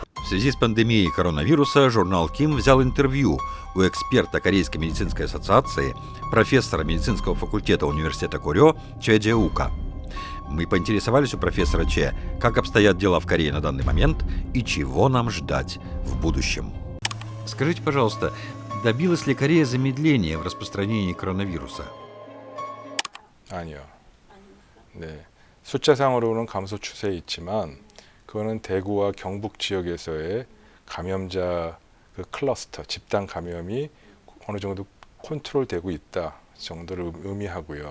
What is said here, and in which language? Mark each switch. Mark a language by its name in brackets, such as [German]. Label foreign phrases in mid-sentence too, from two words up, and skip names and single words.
[Russian] связи с пандемией коронавируса журнал Ким взял интервью у эксперта Корейской медицинской ассоциации, профессора медицинского факультета университета Корё Чэ Джеука. Мы поинтересовались у профессора Чэ, как обстоят дела в Корее на данный момент и чего нам ждать в будущем. Скажите, пожалуйста, добилась ли Корея замедления в распространении коронавируса? [Korean] 아니요. 네, 숫자상으로는 감소 추세에 있지만 그거는 대구와 경북 지역에서의 감염자 그 클러스터, 집단 감염이 어느 정도 컨트롤되고 있다 정도를 의미하고요.